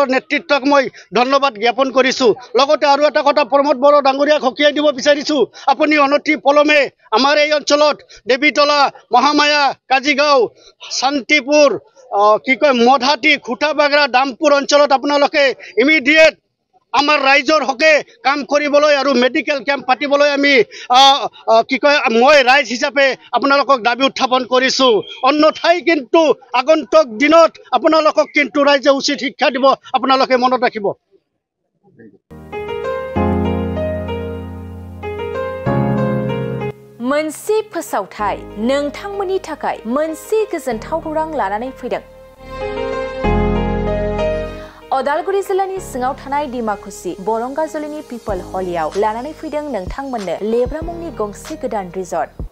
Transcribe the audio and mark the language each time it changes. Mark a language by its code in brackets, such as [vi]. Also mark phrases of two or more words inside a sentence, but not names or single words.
[as] নেতৃত্বক মই ধন্যবাদ জ্ঞাপন কৰিছোঁ লগতে আৰু এটা কথা প্ৰমোদ বড়ো ডাঙৰীয়াক সকীয়াই দিব বিচাৰিছোঁ আপুনি অনতি পলমে আমাৰ এই অঞ্চলত দেৱীতলা মহামায়া কাজিগাঁও শান্তিপুৰ মধাটি খুটাবাগৰা দামপুৰ অঞ্চলত আপোনালোকে ইমিডিয়েট আমাৰ ৰাইজৰ হকে কাম কৰিবলৈ আৰু [en] medical camp [as] পাতিবলৈ আমি মই ৰাইজ হিচাপে আপোনালোকক দাবী উত্থাপন কৰিছোঁ অন্যথাই কিন্তু আগন্তুক দিনত আপোনালোকক কিন্তু ৰাইজে উচিত শিক্ষা দিব আপোনালোকে মনত ৰাখিব [brx] मोनसे फोसावथाय नोंथांमोननि थाखाय मोनसे गोजोनथाव खौरां लानानै फैदों अदालगुरि जिल्लानि सिङाव थानाय डिमाकुसि बरंगाजुलिनि पिपल हलियाव लानानै फैदों नोंथांमोननो लेब्रा मुंनि गंसे गोदान रिजर्ट